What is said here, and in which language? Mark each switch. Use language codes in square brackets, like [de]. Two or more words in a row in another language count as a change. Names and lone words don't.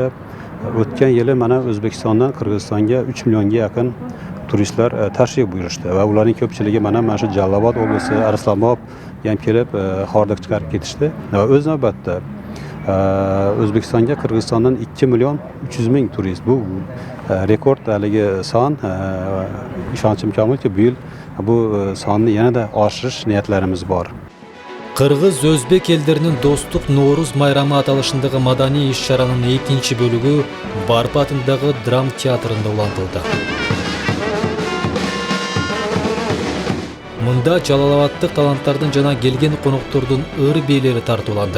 [uz] O'tgan yili mana O'zbekistondan Qirg'izistonga 3 millionga yaqin turistlar tashrif buyurishdi va ularning ko'pchiligi mana shu Jalolobod oblasti, Arslonbob ham kelib hordiq chiqarib ketishdi. Va o'z navbatda O'zbekistonga Qirg'izistondan 2 million 300 ming turist. Bu rekord haligi son. Ishonchim komilki, bu yil bu sonni yanada oshirish niyatlarimiz bor. [ky] Кыргыз-өзбек элдеринин достук Нооруз майрамы аталышындагы маданий иш-чаранын экинчи бөлүгү Барпы атындагы драм театрында улантылды. Мында Жалалабадтык таланттардын жана келген коноктордун ыр бийлери тартууланды.